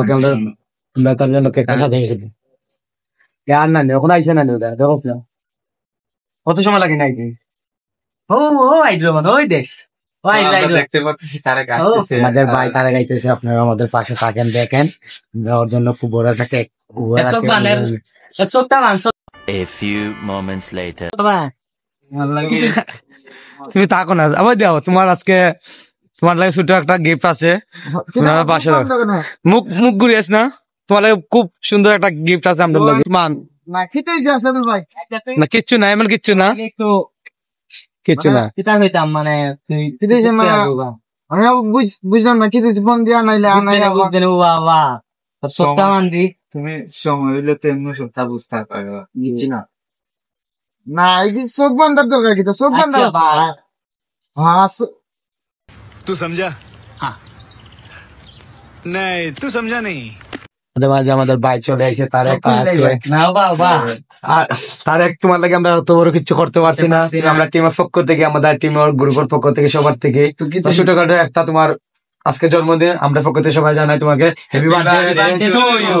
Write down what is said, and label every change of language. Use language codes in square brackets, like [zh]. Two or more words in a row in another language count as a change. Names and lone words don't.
[bn] আমরা তার জন্য কেক কাটা দেখে দিই। আর না এখন আইসে না ওটা দেখো, কত সময় লাগে নাকি? ও আইড্রো মানে ওই দেখ আমরা দেখতে পাচ্ছি তারেক আসতেছে। আমাদের ভাই তারা গাইতেছে, আপনারা আমাদের পাশে থাকেন, দেখেন। ওর জন্য খুব বড় একটা কেক। [en] A few moments later. [bn] তুমি থাকো না, আবার দাও। তোমার লাগে ছোট একটা গিফট আছে, তোমার পাশে মুখ ঘুরিয়েছ না, তোমার লাগে খুব সুন্দর একটা গিফট আছে আমাদের লাগে। মান না কিচ্ছু না, এমন কিচ্ছু না, কিচ্ছু না। মানে বুঝলাম না কি দিছি ফোন দিয়া নাইলে বাবা সপ্তাহ মান্দি তুমি সময় হইলে তো এমনি সপ্তাহ বুঝতে পারবে। দিচ্ছি না। না এই যে চোখ বন্ধার দরকার কি, চোখ বন্ধা। হ্যাঁ [hi] तू समझा? हाँ। नहीं तू समझा नहीं। [bn] মাঝে আমাদের ভাই চলে এসে তারেক না বাবা, আর তারেক তোমার লাগে আমরা অত বড় কিছু করতে পারছি না। আমরা টিমের পক্ষ থেকে, আমাদের টিমের গ্রুপের পক্ষ থেকে, সবার থেকে ছোটখাটো একটা তোমার আজকে জন্মদিন, আমরা পক্ষ থেকে সবাই জানাই তোমাকে [en] happy birthday to you.